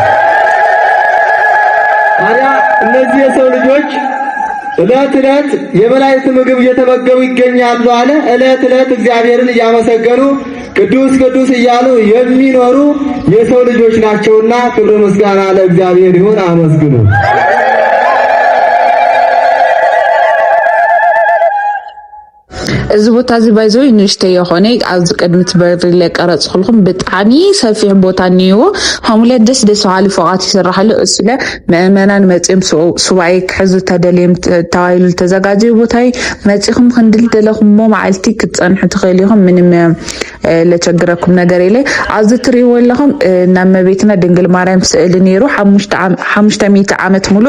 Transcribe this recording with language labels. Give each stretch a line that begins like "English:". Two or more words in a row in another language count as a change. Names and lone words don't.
Amharic: ታዲያ እነዚህ የሰው ልጆች ዕለት ዕለት የመላእክት ምግብ እየተመገቡ ይገኛሉ አለ። ዕለት ዕለት እግዚአብሔርን እያመሰገኑ ቅዱስ ቅዱስ እያሉ የሚኖሩ የሰው ልጆች ናቸውና ክብር ምስጋና ለእግዚአብሔር ይሁን። አመስግኑ።
Tigrinya: እዚ ቦታ እዚ ባይዘው ንሽተ የሆነ ኣብዚ ቅድሚት በሪ ለቀረጽኩልኩም ብጣዕሚ ሰፊሕ ቦታ እኒዎ ከምኡለት ደስ ደስ በሃሊ ፎቃት ይስራሓሉ። እሱ ለ ምእመናን መፅኦም ሱባኤ ክሕዙ ተደልዮም ተባሂሉ ተዘጋጀዩ ቦታ መፂኹም ክንድልደለኹም መዓልቲ ክትፀንሑ ትኽእሉ ኢኹም።
Amharic: ምንም ለቸግረኩም ነገር የለ።
Tigrinya: ኣብዚ ትሪእዎ ኣለኹም ናብ እመቤትና ድንግል ማርያም ስእሊ ነይሩ 500 ዓመት ሙሉእ